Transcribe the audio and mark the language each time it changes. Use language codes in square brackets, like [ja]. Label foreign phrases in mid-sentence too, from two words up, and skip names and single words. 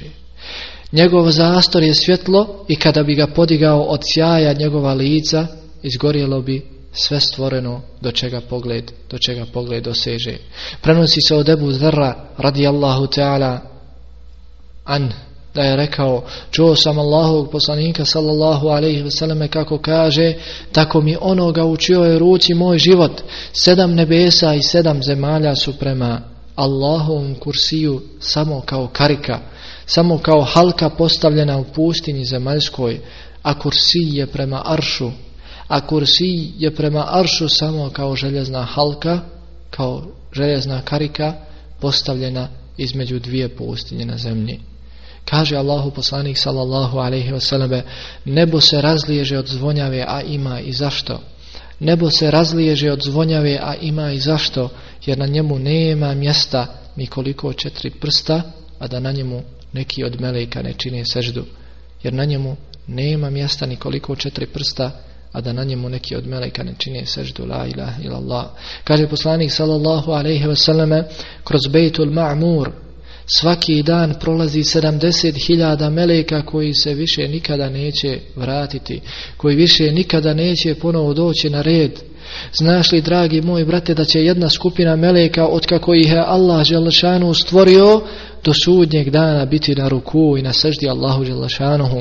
[bs] Njegov zastor je svjetlo i kada bi ga podigao od sjaja njegova lica, izgorjelo bi sve stvoreno do čega pogled doseže. Prenosi se od Ebu Zerra [ar] رضي الله تعالى عن [bs] da je rekao: čuo sam Allahovog poslanika sallallahu [ar] عليه وسلم [bs] kako kaže: tako mi onoga u čijoj ruci moj život, 7 nebesa i 7 zemalja su prema Allahovom kursiju samo kao karika, samo kao halka postavljena u pustinji zemaljskoj, a kursij je prema aršu samo kao željezna halka, kao željezna karika postavljena između 2 pustinje na zemlji. Kaže Allahu poslanik [ar] صلى الله عليه وسلم: [bs] nebo se razliježe od zvonjave, a ima i zašto. Nebo se razliježe od zvonjave, a ima i zašto, jer na njemu nema mjesta ni koliko 4 prsta, a da na njemu neki od meleka ne čine seždu. Jer na njemu nema mjesta ni koliko 4 prsta, a da na njemu neki od meleka ne čine seždu. [ar] لا إله إلا الله. [bs] Kaže poslanik [ar] صلى الله عليه وسلم: [bs] kroz Bejtul Ma'mur svaki dan prolazi 70.000 meleka koji se više nikada neće vratiti, koji više nikada neće ponovo doći na red. Znaš li, dragi moj brate, da će jedna skupina meleka, otkako ih je Allah dželešanu stvorio, do sudnjeg dana biti na ruku i na seždi Allahu dželešanu?